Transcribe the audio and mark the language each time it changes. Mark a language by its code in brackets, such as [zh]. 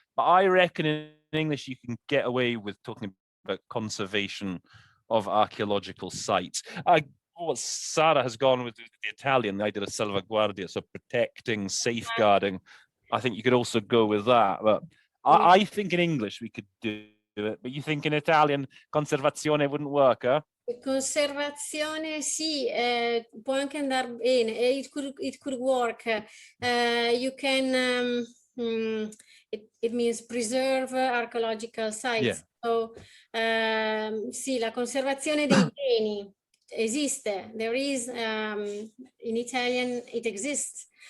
[en] But I reckon in English, you can get away with talking about conservation of archaeological sites. What Sara has gone with the Italian, the idea of salvaguardia, so protecting, safeguarding. I think you could also go with that. But I think in English we could do it. But you think in Italian, conservazione wouldn't work, huh? [it] Conservazione, sì, può anche andare bene. [en] It could work. You can, it means preserve archaeological sites. Yeah. [it] So, sì, la conservazione dei beni esiste. [en] There is, in Italian, it exists.